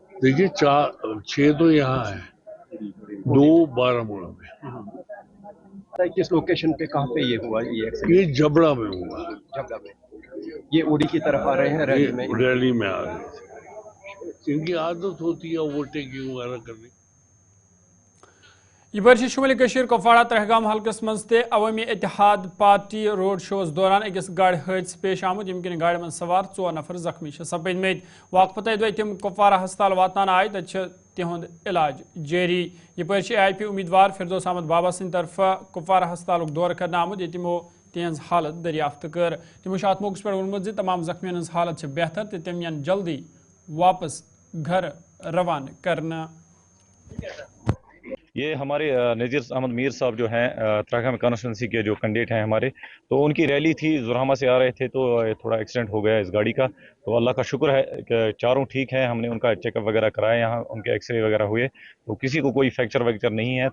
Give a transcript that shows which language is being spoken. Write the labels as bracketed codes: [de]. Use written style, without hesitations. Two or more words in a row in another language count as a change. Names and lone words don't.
[hi] देखिए 6 तो यहाँ है, 2 बारामूला में। किस लोकेशन पे, कहाँ पे ये हुआ ये एक्सीडेंट? ये जबड़ा में हुआ। जबड़ा में। ये उड़ी की तरफ आ रहे हैं रैली में? रैली में आ रहे थे। इनकी आदत होती है ओवरटेकिंग वगैरह करने। [ks] यह शुमाली कशीर कुपवाड़ा तहगाम हल्कस मं अवामी इत्तेहाद पार्टी रोड शोस दौरान अकिस गाड़ी हादसा पेश आमुत, यम किन गाड़ी मं सवार 4 नफर जख्मी सपदमत। वाक पता यदि तम कुपवारा अस्पताल वातान आए, तत तिहुंद इलाज जारी। यह AIP उम्मीदवार फिरदौस अहमद बाबा सद तरफ कुपवारा अस्पताल दौर करने आमुत, ये तमो तिहज हालत दरियाफ्त कर। तमो अत मौके पे वोनमुत जे तमाम जख्मियन हज हालत बेहतर, तो तम यन [hi] जल्दी वापस घर रवाना करना। ये हमारे नज़ीर अहमद मीर साहब जो हैं तहगाम कॉन्स्टिट्यूंसी के जो कैंडिडेट हैं हमारे, तो उनकी रैली थी, जुरामा से आ रहे थे, तो थोड़ा एक्सीडेंट हो गया इस गाड़ी का। तो अल्लाह का शुक्र है कि चारों ठीक हैं। हमने उनका चेकअप वगैरह कराया, यहाँ उनके एक्सरे वगैरह हुए, तो किसी को कोई फ्रैक्चर वैक्चर नहीं है।